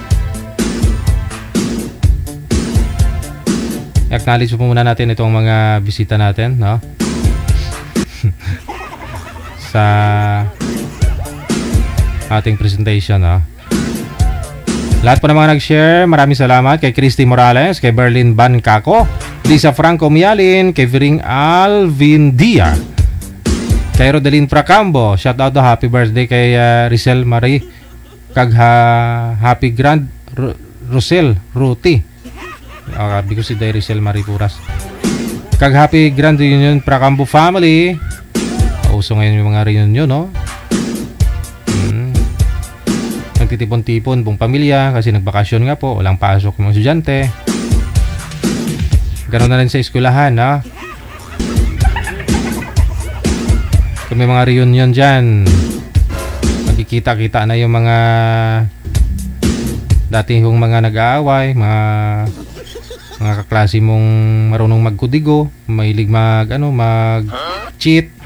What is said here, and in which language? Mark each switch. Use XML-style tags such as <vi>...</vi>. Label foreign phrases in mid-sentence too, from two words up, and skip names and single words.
<tl>I-acknowledge po muna natin itong mga bisita natin, no? Sa ating presentation, no? Lahat po ng mga nag-share, maraming salamat kay Christy Morales, kay Berlin Bancaco, Lisa Franco Mialin, kay Viring Alvin Dia, kay Rodelin Pracambo,</tl> <en>shout out to happy birthday</en> <tl>kay Rizal Marie, kag</tl> <en>happy grand</en> <tl>Rosel Ruti, sabi ko si Day Rizal Marie Puras, kag</tl> <en>happy grand reunion</en> <tl>Pracambo family. Uso ngayon yung mga reunion, no? Nagtitipon-tipon buong pamilya kasi nagbakasyon nga po, walang pasok ng mga estudyante. Ganoon na rin sa eskwelahan, no? Kung may mga reunion dyan, magkikita-kita na yung mga dating mga nag-aaway, mga kaklase mong marunong magkudigo, mahilig mag-cheat.</tl>